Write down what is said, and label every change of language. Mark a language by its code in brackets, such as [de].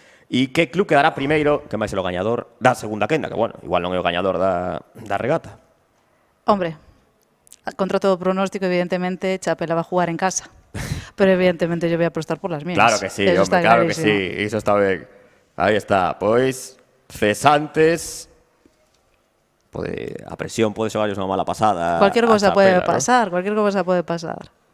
[gl] E que club quedará primeiro, que máis é o gañador da segunda quenda, que bueno, igual non é o gañador da regata. [es] Hombre, contra todo pronóstico, evidentemente, Chapela va a jugar en casa. Pero evidentemente yo voy a apostar por las mías. Claro que sí, eso hombre, claro que sí. [gl] Iso está ben. Aí está. Pois, cesantes... A presión pode xogarles unha mala pasada. [es] Cualquier cosa puede pasar, cualquier cosa puede pasar.